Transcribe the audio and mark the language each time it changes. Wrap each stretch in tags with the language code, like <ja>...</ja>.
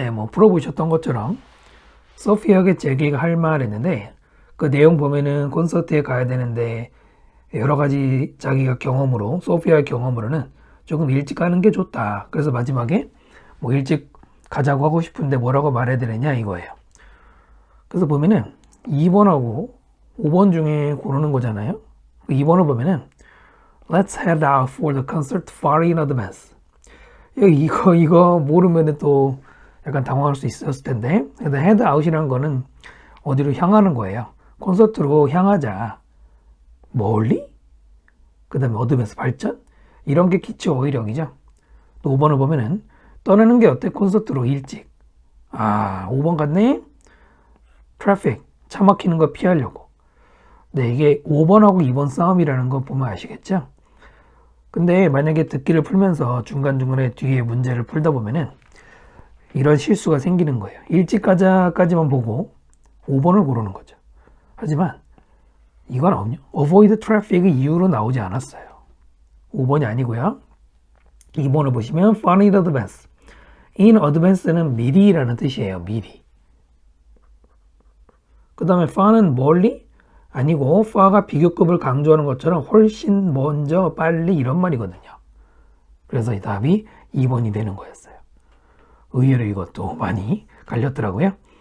<ko>풀어보셨던 것처럼 소피아에게 제기가 할 말 했는데 그 내용 보면은 콘서트에 가야 되는데 여러 가지 자기가 경험으로 소피아의 경험으로는 조금 일찍 가는 게 좋다. 그래서 마지막에 일찍 가자고 하고 싶은데 뭐라고 말해야 되느냐 이거예요. 그래서 보면은 2번하고 5번 중에 고르는 거잖아요. 2번을 보면은</ko> <en>Let's head out for the concert far in advance.</en> <ko>이거 모르면 또 약간 당황할 수 있었을 텐데. 근데 head out이라는 거는 어디로 향하는 거예요. 콘서트로 향하자. 멀리? 그 다음에 advance 발전? 이런 게 기초 어휘력이죠. 또 5번을 보면은 떠나는 게 어때? 콘서트로 일찍. 5번 같네? 트래픽. 차 막히는 거 피하려고. 이게 5번하고 2번 싸움이라는 거 보면 아시겠죠? 근데 만약에 듣기를 풀면서 중간중간에 뒤에 문제를 풀다 보면은 이런 실수가 생기는 거예요. 일찍 가자까지만 보고 5번을 고르는 거죠. 하지만 이건</ko> <en>avoid traffic</en> <ko>의 이유로 나오지 않았어요. 5번이 아니고요. 2번을 보시면</ko> <en>far in advance.</en> <ko>in advance는 미리라는 뜻이에요. 미리. 그 다음에 far는 멀리? 아니고 far가 비교급을 강조하는 것처럼 훨씬 먼저 빨리 이런 말이거든요. 그래서 이 답이 2번이 되는 거였어요. 의외로 이것도 많이 갈렸더라고요.</ko>